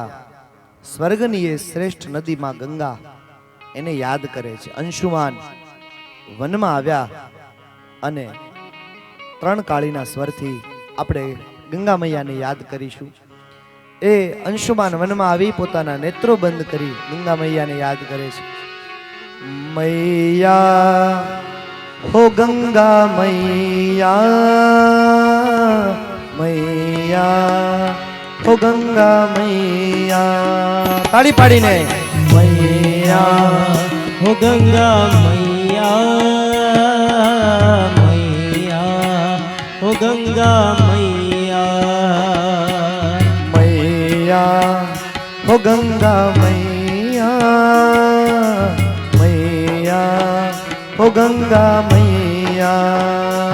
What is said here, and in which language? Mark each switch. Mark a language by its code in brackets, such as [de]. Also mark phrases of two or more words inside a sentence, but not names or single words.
[gu] સ્વર્ગની એ શ્રેષ્ઠ નદીમાં ગંગા, એને યાદ કરે છે. અંશુમાન વનમાં આવ્યા અને 3 કાળીના સ્વરથી આપણે ગંગા મૈયાને યાદ કરીશું. એ અંશુમાન વનમાં આવી પોતાના નેત્રો બંધ કરી ગંગા મૈયાને યાદ કરે છે. [hi] मैया हो गंगा मैया, मैया हो गंगा मैया. [gu] તાળી પાડીને [hi] मैया हो गंगा मैया, मैया हो गंगा मैया, मैया हो गंगा मैया, मैया हो गंगा मैया.